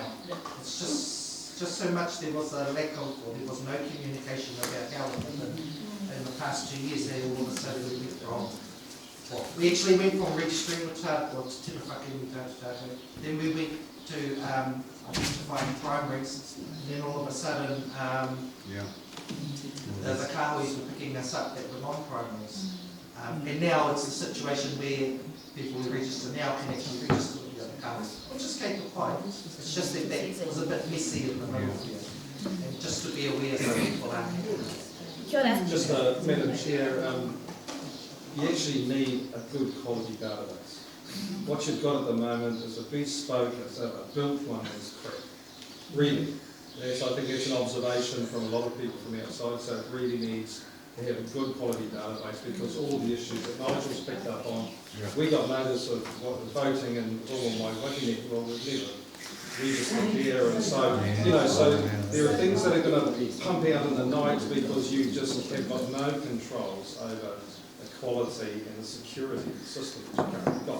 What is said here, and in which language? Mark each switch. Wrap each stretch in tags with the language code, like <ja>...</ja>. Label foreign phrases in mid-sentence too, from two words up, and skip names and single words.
<en>It's just so much there was a lack of, or there was no communication about how in the past 2 years, that all of a sudden we went from, well, we actually went from registering with tātou to TWNART, then we went to identifying primaries, and then all of a sudden the kāhuis were picking us up that were non-primaries. And now it's a situation where people who register now can actually register with the other kāhuis, which is capable. It's just that that was a bit messy in the middle here. And just to be aware so people are.</en> <mi>Kia ora.</mi> <en>Just Madam Chair, you actually need a good quality database. What you've got at the moment is a bespoke, a built one is crap. Really. Yes, I think that's an observation from a lot of people from outside, so it really needs to have a good quality database because all the issues that Nigel's picked up on, we got notice of what the voting and all of my Whakakī-Nui-A-Rua, well, we've never registered there, and so, you know, so there are things that are going to pump out in the night because you just have got no controls over the quality and the security of the system that you've currently got.</en>